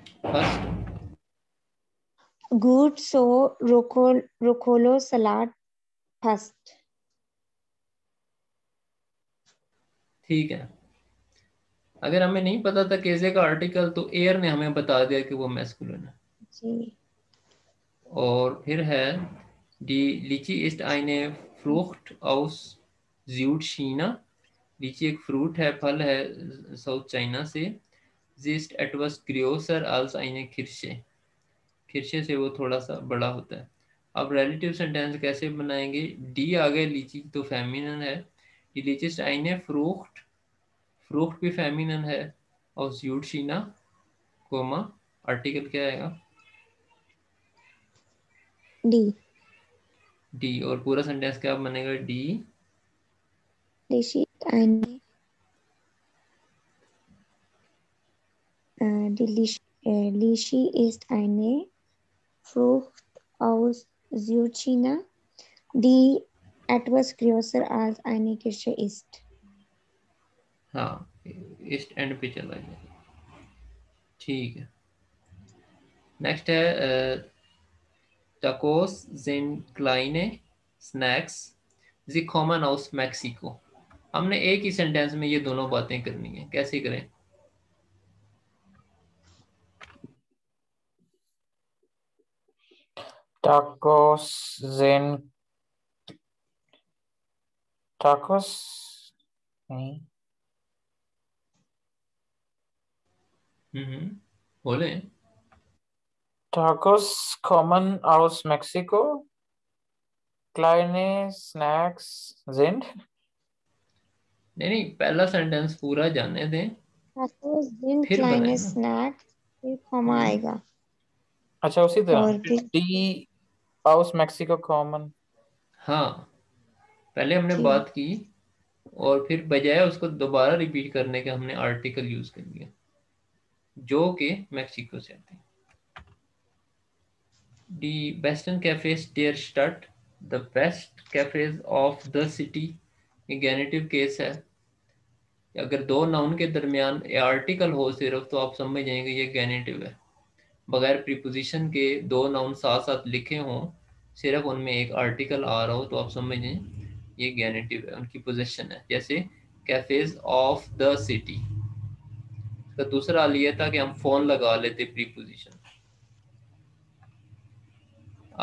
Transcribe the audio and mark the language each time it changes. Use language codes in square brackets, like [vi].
[en] First good so broccoli salad first. [hi] ठीक है। अगर हमें नहीं पता था केजे का आर्टिकल तो एयर ने हमें बता दिया कि वो मैस्कुलिन है। जी। और फिर है [de] Die Lychee ist eine Frucht aus Südchina। [hi] लीची एक फ्रूट है, फल है साउथ चाइना से। [de] Sie ist etwas größer als eine Kirsche। [hi] किरशे से वो थोड़ा सा बड़ा होता है। अब रिलेटिव सेंटेंस कैसे बनाएंगे? डी आ गए, लीची तो फेमिनिन है। [de] Die Lychee ist eine Frucht, [hi] fruit भी फेमिनिन है। और Südchina, कोमा, आर्टिकल क्या आएगा? [de] डी। डी। [hi] और पूरा सेंटेंस क्या बनेगा? [de] डी Lychee ist eine, Lychee ist eine Frucht aus Südchina, die etwas größer als eine Kirsche ist। [hi] हाँ, ईस्ट एंड पे चला गया। ठीक है। नेक्स्ट है [de] Tacos sind kleine Snacks, sie kommen aus Mexiko। [hi] हमने एक ही सेंटेंस में ये दोनों बातें करनी है, कैसे करें? [de] Tacos sind tacos [hi] नहीं बोले। [de] tacos kommen aus Mexiko, kleine Snacks sind [hi] नहीं, पहला सेंटेंस पूरा जाने दें, [de] Tacos sind [hi] फिर [de] kleine [hi] बनाए ना। Snacks, फिर कॉमा आएगा अच्छा उसी तरह और फिर [de] डी aus Mexiko kommen। [hi] हाँ, पहले हमने ठीक। बात की और फिर बजाय उसको दोबारा रिपीट करने के हमने आर्टिकल यूज कर लिया, जो कि मैक्सिको से आते हैं। [de] Die besten Cafés der Stadt, [en] the best cafes of the city, [hi] ये गेनेटिव केस है। अगर दो नाउन के दरमियान आर्टिकल हो सिर्फ तो आप समझ जाएंगे ये गेनेटिव है। बगैर प्रीपोजिशन के दो नाउन साथ साथ लिखे हों, सिर्फ उनमें एक आर्टिकल आ रहा हो, तो आप समझ जाएं ये गेनेटिव है, उनकी पोजीशन है। जैसे कैफेज ऑफ द सिटी का दूसरा लिया था कि हम फोन लगा लेते प्रीपोजिशन।